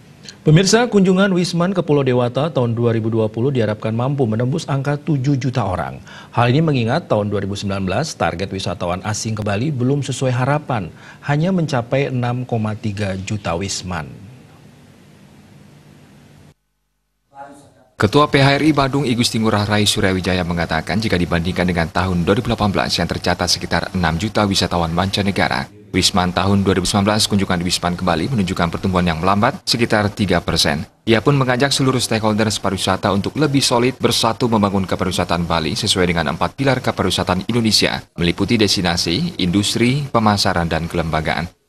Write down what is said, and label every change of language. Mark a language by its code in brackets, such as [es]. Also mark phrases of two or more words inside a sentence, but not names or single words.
[id] Pemirsa, kunjungan Wisman ke Pulau Dewata tahun 2020 diharapkan mampu menembus angka 7 juta orang. Hal ini mengingat tahun 2019 target wisatawan asing ke Bali belum sesuai harapan, hanya mencapai 6,3 juta wisman. Ketua PHRI Badung I Gusti Ngurah Rai Suryawijaya mengatakan jika dibandingkan dengan tahun 2018 yang tercatat sekitar 6 juta wisatawan mancanegara, Wisman tahun 2019 kunjungan di Wisman ke Bali menunjukkan pertumbuhan yang melambat sekitar 3%. Ia pun mengajak seluruh stakeholders pariwisata untuk lebih solid bersatu membangun kepariwisataan Bali sesuai dengan 4 pilar kepariwisataan Indonesia, meliputi destinasi, industri, pemasaran, dan kelembagaan.